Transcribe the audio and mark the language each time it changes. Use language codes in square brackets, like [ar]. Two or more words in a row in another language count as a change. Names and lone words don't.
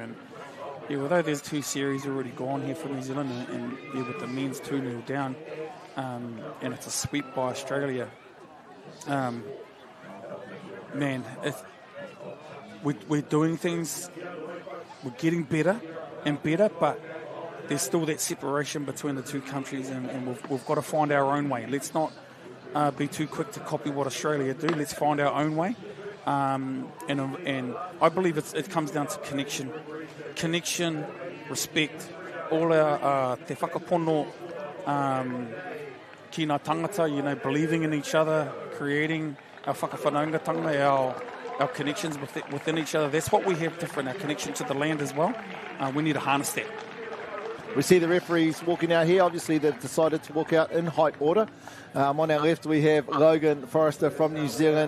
[en] And, yeah, although there's 2 series already gone here for New Zealand, and with the men's 2-0 down, and it's a sweep by Australia, man, we're doing things, we're getting better and better, but there's still that separation between the two countries, and we've got to find our own way. Let's not be too quick to copy what Australia do. Let's find our own way. And I believe it comes down to connection, respect, all our [mi] te whakapono, ki ngā tangata, [en] believing in each other, creating our whakawhanaungatanga, our connections within each other. That's what we have different, our connection to the land as well. We need to harness that. We see the referees walking out here. Obviously, they've decided to walk out in height order. On our left, we have Logan Forrester from New Zealand.